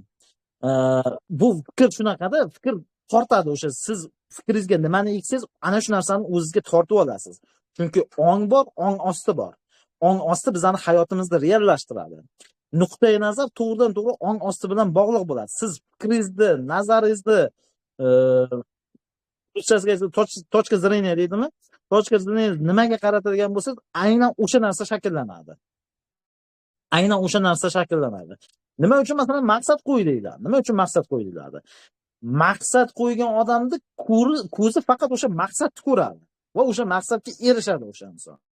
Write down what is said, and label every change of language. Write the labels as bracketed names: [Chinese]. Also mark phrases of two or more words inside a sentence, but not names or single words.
[Uzbek] Bu fikr shunaqada, fikr tortadi o'sha. Siz fikringizga nimani eksangiz, ana shu narsani o'zingizga tortib olasiz. Chunki ong bor, ong osti bor. Ong osti bizani hayotimizni reallashtiradi. Nuqtai nazar to'g'ridan to'g'ri ong osti bilan bog'liq bo'ladi. Siz fikringizni, nazaringizni [Russian] точка зрения [Uzbek] deydimi? [Russian] Точка зрения [Uzbek] nimaga qaratadigan bo'lsangiz, aynan o'sha narsa shakllanadi. Nima uchun masalan maqsad qo'yiladi? Nima uchun maqsad qo'yiladi? Maqsad qo'ygan odamni ko'zi faqat o'sha maqsadni ko'radi va o'sha maqsadga erishadi o'sha inson.